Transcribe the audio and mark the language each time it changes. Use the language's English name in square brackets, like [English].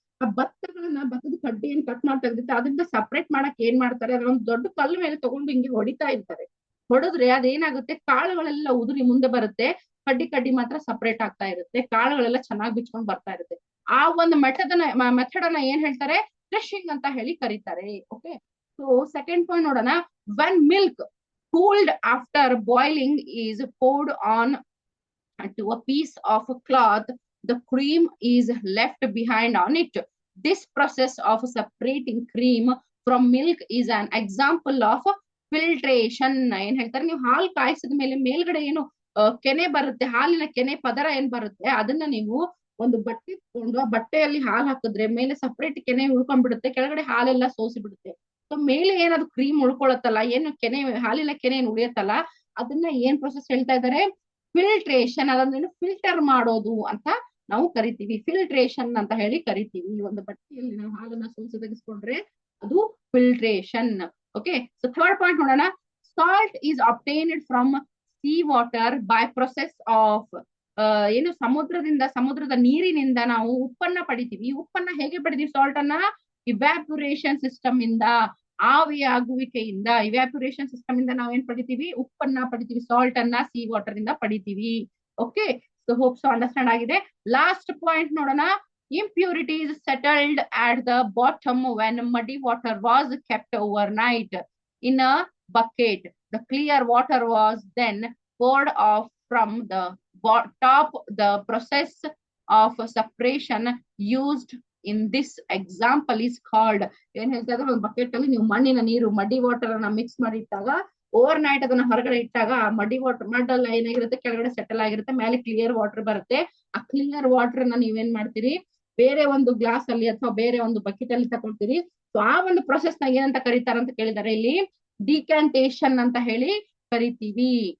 [Kannada] ಆ ಭತ್ತದ ಕಡ್ಡಿ ಏನ್ ಕಟ್ ಮಾಡ್ತಾ ಇರುತ್ತೆ, ಅದರಿಂದ ಸಪರೇಟ್ ಮಾಡಕ್ ಏನ್ ಮಾಡ್ತಾರೆ, ಅದ್ರ ಒಂದು ದೊಡ್ಡ ಕಲ್ಲು ಮೇಲೆ ತಗೊಂಡು ಹಿಂಗೆ ಹೊಡಿತಾ ಇರ್ತಾರೆ. ಹೊಡೆದ್ರೆ ಅದೇನಾಗುತ್ತೆ, ಕಾಳುಗಳೆಲ್ಲ ಉದುರಿ ಮುಂದೆ ಬರುತ್ತೆ, ಕಡ್ಡಿ ಮಾತ್ರ ಸಪರೇಟ್ ಆಗ್ತಾ ಇರುತ್ತೆ, ಕಾಳುಗಳೆಲ್ಲ ಚೆನ್ನಾಗಿ ಬಿಚ್ಕೊಂಡ್ ಬರ್ತಾ ಇರುತ್ತೆ. ಆ ಒಂದು ಮೆಥಡ್ ಅನ್ನ ಏನ್ ಹೇಳ್ತಾರೆ, ಥ್ರೆಶಿಂಗ್ ಅಂತ ಕರೀತಾರೆ. ಓಕೆ, ಸೊ ಸೆಕೆಂಡ್ ಪಾಯಿಂಟ್ ನೋಡೋಣ. [English] When milk cooled after boiling is poured on to a piece of cloth, the cream is left behind on it. This process of separating cream from milk is an example of filtration. [Kannada] ಏನ್ ಹೇಳ್ತಾರೆ, ನೀವು ಹಾಲು ಕಾಯಿಸಿದ ಮೇಲೆ ಮೇಲ್ಗಡೆ ಏನು ಕೆನೆ ಬರುತ್ತೆ, ಹಾಲಿನ ಕೆನೆ ಪದರ ಏನ್ ಬರುತ್ತೆ, ಅದನ್ನ ನೀವು ಒಂದು ಬಟ್ಟೆ ತಗೊಂಡು ಆ ಬಟ್ಟೆಯಲ್ಲಿ ಹಾಲು ಹಾಕಿದ್ರೆ ಮೇಲೆ ಸಪರೇಟ್ ಕೆನೆ ಉಳ್ಕೊಂಡ್ಬಿಡುತ್ತೆ, ಕೆಳಗಡೆ ಹಾಲೆಲ್ಲ ಸೋಸಿ ಬಿಡುತ್ತೆ. ಸೊ ಮೇಲೆ ಏನಾದ್ರು ಕ್ರೀಮ್ ಉಳ್ಕೊಳತ್ತಲ್ಲ, ಏನು ಕೆನೆ, ಹಾಲಿನ ಕೆನೆ ಏನ್ ಉಳಿಯತ್ತಲ್ಲ, ಅದನ್ನ ಏನ್ ಪ್ರೊಸೆಸ್ ಹೇಳ್ತಾ ಇದ್ದಾರೆ, ಫಿಲ್ಟ್ರೇಷನ್. ಅದಂದ್ರೆ ಫಿಲ್ಟರ್ ಮಾಡೋದು ಅಂತ ನಾವು ಕರಿತೀವಿ, ಫಿಲ್ಟ್ರೇಷನ್ ಅಂತ ಕರಿತೀವಿ. ಒಂದು ಬಟ್ಟೆಯಲ್ಲಿ ನಾವು ಹಾಲನ್ನ ಸೋಸಿ ತೆಗೆಸ್ಕೊಂಡ್ರೆ ಅದು filtration. Okay, so third point ನೋಡೋಣ. [English] salt is obtained from sea water by process of, [Kannada] ಏನು ಸಮುದ್ರದ ನೀರಿನಿಂದ ನಾವು ಉಪ್ಪನ್ನ ಪಡಿತೀವಿ. ಉಪ್ಪನ್ನ ಹೇಗೆ ಪಡಿತೀವಿ, ಸಾಲ್ಟ್ ಅನ್ನ ಇವ್ಯಾಪುರೇಷನ್ ಸಿಸ್ಟಮ್ ಇಂದ, ಆವಿಯಾಗುವಿಕೆಯಿಂದ, ಇವ್ಯಾಪುರೇಷನ್ ಸಿಸ್ಟಮ್ ಇಂದ ನಾವೇನ್ ಪಡಿತೀವಿ, ಉಪ್ಪನ್ನ ಪಡಿತೀವಿ, ಸಾಲ್ಟ್ ಅನ್ನ ಸೀ ವಾಟರ್ ಇಂದ ಪಡಿತೀವಿ. Okay, so hope so understand ಆಗಿದೆ. ಲಾಸ್ಟ್ ಪಾಯಿಂಟ್ ನೋಡೋಣ. [English] impurities settled at the bottom when muddy water was kept overnight in a bucket. The clear water was then poured off from the top the process of separation used in this example is called. [Kannada] ಏನ್ ಹೇಳ್ತಾ ಇದ್ರೆ ಒಂದು bucket ಅಲ್ಲಿ ನೀವು ಮಣ್ಣಿನ ನೀರು ಮಡ್ಡಿ water ಅನ್ನ mix ಮಾಡಿ ಇಟ್ಟಾಗ ಓವರ್ ನೈಟ್ ಅದನ್ನ ಹೊರಗಡೆ ಇಟ್ಟಾಗ ಆ ಮಡ್ಡಿ ವಾಟರ್ ಮಡ್ ಎಲ್ಲ ಏನಾಗಿರುತ್ತೆ ಕೆಳಗಡೆ ಸೆಟಲ್ ಆಗಿರುತ್ತೆ, ಮೇಲೆ ಕ್ಲಿಯರ್ ವಾಟರ್ ಬರುತ್ತೆ. ಆ ಕ್ಲಿಯರ್ ವಾಟರ್ ಅನ್ನ ನೀವೇನ್ ಮಾಡ್ತೀರಿ, ಬೇರೆ ಒಂದು ಗ್ಲಾಸ್ ಅಲ್ಲಿ ಅಥವಾ ಬೇರೆ ಒಂದು ಬಕೆಟ್ ಅಲ್ಲಿ ತಗೊಳ್ತೀರಿ. ಸೊ ಆ ಒಂದು ಪ್ರೊಸೆಸ್ ನ ಏನಂತ ಕರೀತಾರೆ ಅಂತ ಕೇಳಿದಾರೆ ಇಲ್ಲಿ, ಡಿಕ್ಯಾಂಟೇಶನ್ ಅಂತ ಹೇಳಿ ಕರಿತೀವಿ.